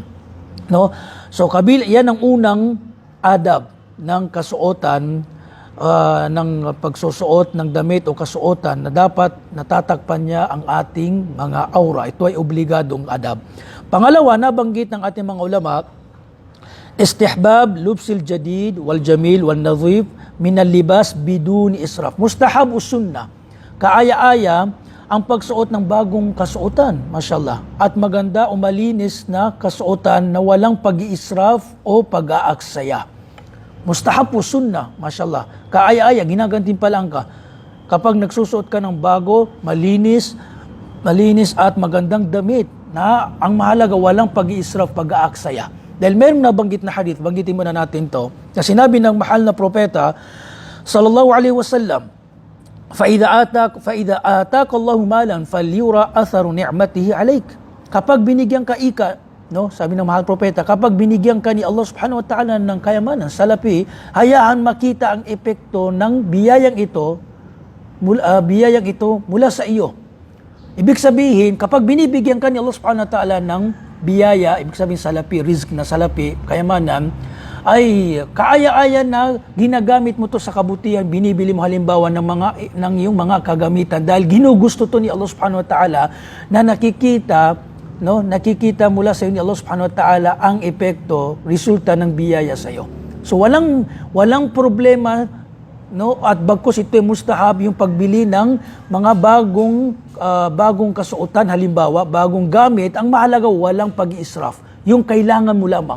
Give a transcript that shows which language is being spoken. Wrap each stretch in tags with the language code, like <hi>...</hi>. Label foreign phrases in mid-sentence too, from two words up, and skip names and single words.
<tl>No? So yan ang unang adab ng kasuotan, ng pagsusuot ng damit o kasuotan na dapat natatakpan niya ang ating mga aura. Ito ay obligadong adab. Pangalawa, nabanggit ng ating mga ulama,</tl> <ar>استحباب لبس الجديد والجميل والنظيف من اللباس بدون إسراف.</ar> <tl>Mustahab o sunnah. Kaaya-aya ang pagsuot ng bagong kasuotan, mashallah, at maganda o malinis na kasuotan na walang pag-iisraf o pag-aaksaya. Mustahab po sunnah, mashallah. Kaaya-aya, ginagantimpalaan ka. Kapag nagsusuot ka ng bago, malinis at magandang damit, na ang mahalaga walang pag-iisraf, pag-aaksaya. Dahil mayroong nabanggit na hadith, banggitin muna natin to, na sinabi ng mahal na propeta,</tl> <ar>صلى الله عليه وسلم, فَإِذَا آتَاكَ اللَّهُ مَالًا فَلْيُرَى أَثَرُ نِعْمَتِهِ عَلَيْكَ.</ar> <tl>Kapag binigyan ka no, sabi ng mahal propeta, kapag binigyan ka ni Allah</tl> <ar>سبحانه وتعالى</ar> <tl>ng kayamanan, salapi, hayaan makita ang epekto ng biyayang ito mula sa iyo. Ibig sabihin, kapag binibigyan ka ni Allah</tl> <ar>سبحانه وتعالى</ar> <tl>ng biyaya, ibig sabihin salapi, rizq na salapi, kayamanan, ay kaaya-aya na ginagamit mo to sa kabutihan, binibili mo halimbawa ng iyong mga kagamitan dahil ginugusto to ni Allah</tl> <ar>سبحانه وتعالى</ar> <tl>na nakikita mula sa iyo ni Allah subhanahu wa ta'ala ang epekto, resulta ng biyaya sa iyo. So walang problema, no, at bagkus ito ay mustahab yung pagbili ng mga bagong kasuotan, halimbawa bagong gamit. Ang mahalaga walang pag-iisraf, yung kailangan mo lamang.</tl>